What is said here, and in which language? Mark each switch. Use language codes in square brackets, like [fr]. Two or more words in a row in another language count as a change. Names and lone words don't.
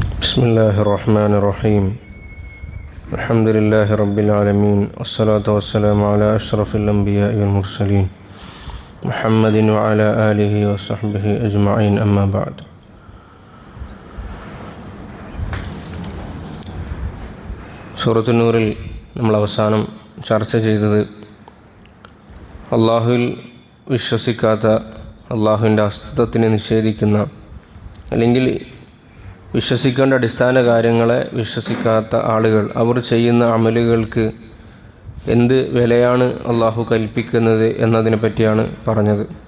[ar] بسم الله الرحمن الرحيم الحمد لله رب العالمين والصلاة والسلام على أشرف الأنبياء والمرسلين محمد وعلى آله وصحبه أجمعين أما بعد. [ml] സൂറത്തുൻ നൂറിൽ നമ്മൾ അവസാനം ചർച്ച ചെയ്തത് അള്ളാഹുവിൽ വിശ്വസിക്കാത്ത, അള്ളാഹുവിൻ്റെ അസ്തിത്വത്തിനെ നിഷേധിക്കുന്ന, അല്ലെങ്കിൽ വിശ്വസിക്കേണ്ട അടിസ്ഥാന കാര്യങ്ങളെ വിശ്വസിക്കാത്ത ആളുകൾ അവർ ചെയ്യുന്ന അമലുകൾക്ക് എന്ത് വിലയാണ് അള്ളാഹു കൽപ്പിക്കുന്നത് എന്നതിനെ പറ്റിയാണ് പറഞ്ഞത്.